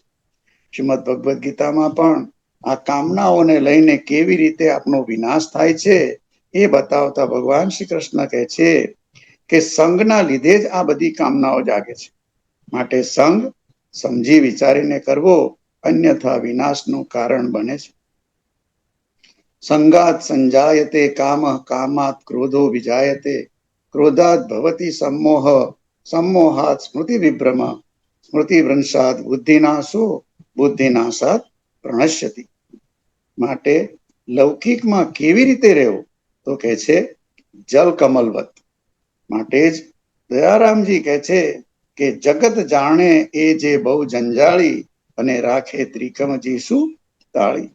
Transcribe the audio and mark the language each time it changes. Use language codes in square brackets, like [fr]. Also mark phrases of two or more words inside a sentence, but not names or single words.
[gu] શ્રીમદ ભગવદ્ ગીતામાં પણ આ કામનાઓને લઈને કેવી રીતે આપનો વિનાશ થાય છે એ બતાવતા ભગવાન શ્રી કૃષ્ણ કહે છે કે સંગના લીધે જ આ બધી કામનાઓ જાગે છે. માટે સંગ સમજી વિચારીને કરવો, અન્યથા વિનાશનું કારણ બને છે. [sa] સંગાત સંજાયતે કામ, કામાત ક્રોધો વિજાયતે, ક્રોધાત ભવતી सम्मोह, सम्मोहात स्मृति विभ्रम, स्मृति भ्रंशात बुद्धिनाशो, बुद्धिनाशात प्रणश्यति. [gu] માટે લૌકિકમાં કેવી રીતે રહેવું, તો કહે છે [sa] જલ કમલવત. [gu] માટે જ દયારામજી કહે છે કે જગત જાણે એ જે બહુ જંજાળી અને રાખે ત્રિકમજી શું તાળી.